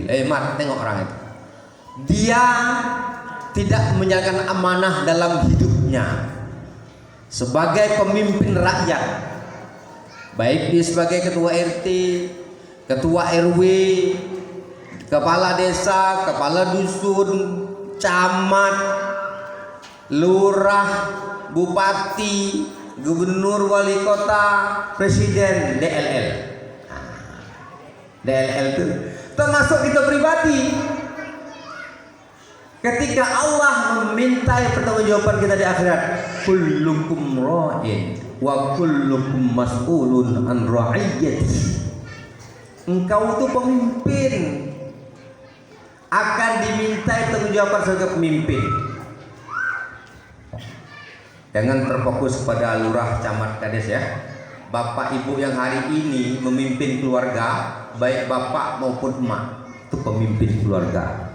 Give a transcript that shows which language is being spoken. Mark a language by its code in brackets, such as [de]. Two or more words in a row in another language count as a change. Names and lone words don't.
[id] Mat, tengok orang itu. Dia tidak menjalankan amanah dalam hidupnya sebagai pemimpin rakyat, baik dia sebagai ketua RT, ketua RW, kepala desa, kepala dusun, camat, lurah, bupati, gubernur, wali kota, presiden, DLL. DLL itu termasuk kita pribadi. Ketika Allah memintai pertanggungjawaban kita di akhirat, [ar] كلكم راع وكلكم مسؤول عن رعيته. [id] Engkau itu pemimpin, akan dimintai pertanggungjawaban sebagai pemimpin. Jangan terfokus pada lurah, camat, kades ya. Bapak ibu yang hari ini memimpin keluarga, baik bapak maupun emak, itu pemimpin keluarga.